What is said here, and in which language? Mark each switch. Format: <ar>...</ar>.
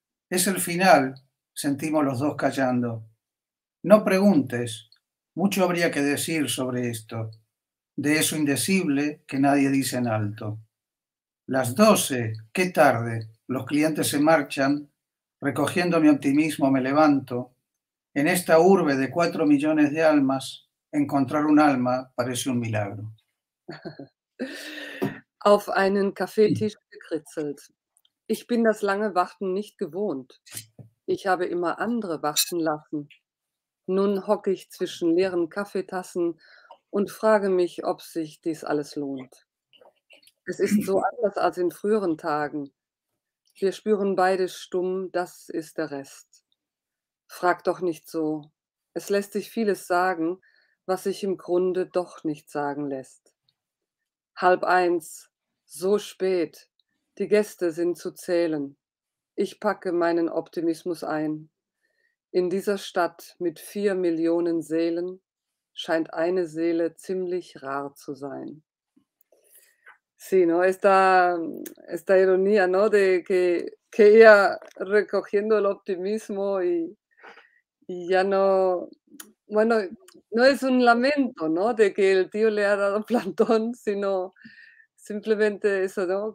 <es>Es el final, sentimos los dos callando. No preguntes, mucho habría que decir sobre esto, de eso indecible que nadie dice en alto. Las 12, qué tarde, los clientes se marchan, recogiendo mi optimismo me levanto. En esta urbe de 4 millones de almas, encontrar un alma parece un milagro.</es> <de>Auf einen Kaffeetisch gekritzelt. Ich bin das lange Warten nicht gewohnt. Ich habe immer andere warten lassen. Nun hocke ich zwischen leeren Kaffeetassen und frage mich, ob sich dies alles lohnt. Es ist so anders als in früheren Tagen. Wir spüren beide stumm, das ist der Rest. Frag doch nicht so. Es lässt sich vieles sagen, was sich im Grunde doch nicht sagen lässt. 12:30, so spät. Die Gäste sind zu zählen. ich packe meinen Optimismus ein. In dieser Stadt mit 4 Millionen Seelen scheint eine Seele ziemlich rar zu sein.</de> <es>Sí, ¿no? Esta ironía, ¿no? De que ella recogiendo el optimismo y ya no, bueno, no es un lamento, ¿no? De que el tío le ha dado plantón, sino simplemente eso, ¿no?</es>